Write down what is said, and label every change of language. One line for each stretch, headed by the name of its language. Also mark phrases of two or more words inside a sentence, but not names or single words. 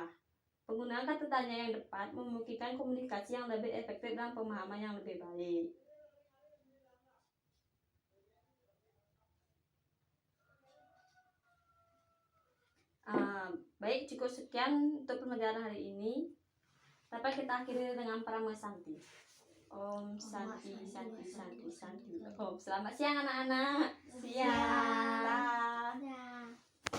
Indonesian: Penggunaan kata tanya yang tepat memungkinkan komunikasi yang lebih efektif dan pemahaman yang lebih baik. Baik, cukup sekian untuk pembelajaran hari ini. Dapat kita akhiri dengan Parama Santi.
Sanskrit: Om Santi, Santi, Santi, Santi.
Indonesian: Om, selamat siang anak-anak. Siang. Ya.